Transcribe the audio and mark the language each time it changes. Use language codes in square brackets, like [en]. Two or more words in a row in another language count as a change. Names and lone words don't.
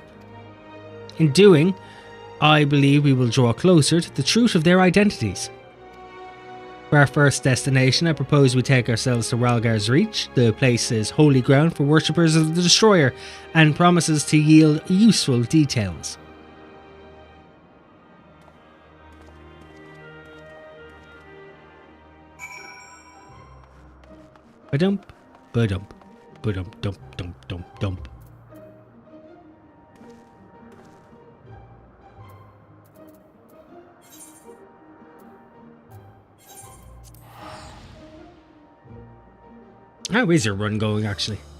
[en] In doing, I believe we will draw closer to the truth of their identities. For our first destination, I propose we take ourselves to Ralgar's Reach. The place is holy ground for worshippers of the Destroyer and promises to yield useful details. Ba-dump, ba-dump, ba-dump, dump, dump, dump, dump. How is your run going, actually?